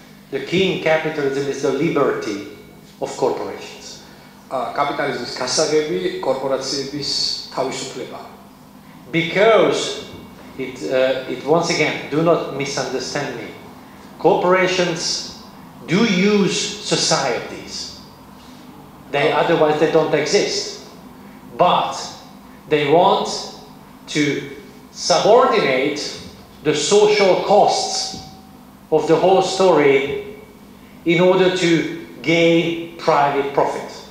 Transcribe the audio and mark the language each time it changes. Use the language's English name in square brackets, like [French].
[English] The key in capitalism is the liberty of corporations. [Georgian] კაპიტალიზმის გასაღები კორპორაციების თავისუფლება. [English] Because it once again, do not misunderstand me. Corporations do use societies. Otherwise they don't exist. But they want to subordinate the social costs of the whole story in order to gain private profit.